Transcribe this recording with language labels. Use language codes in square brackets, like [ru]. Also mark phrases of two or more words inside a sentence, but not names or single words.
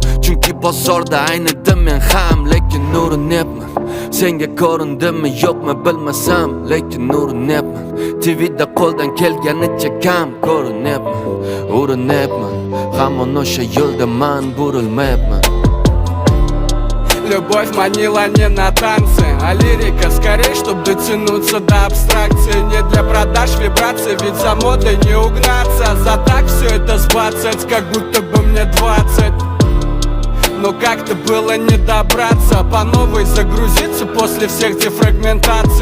[uz] Chunki bozorda aynidim men ham, lekin urinibman. Senga ko'rindimmi yo'qmi bilmasam, lekin urinibman. TVda qo'ldan kelganicha kam ko'rinibman. Urinibman, hamon o'sha yo'lda man burilmayapman. [ru] Любовь манила не на танцы, а лирика скорее, чтоб дотянуться до абстракции. Не для продаж вибраций, ведь за модой не угнаться. За так все это сбацать, как будто бы мне 20. Но как-то было не добраться, по новой загрузиться после всех дефрагментаций.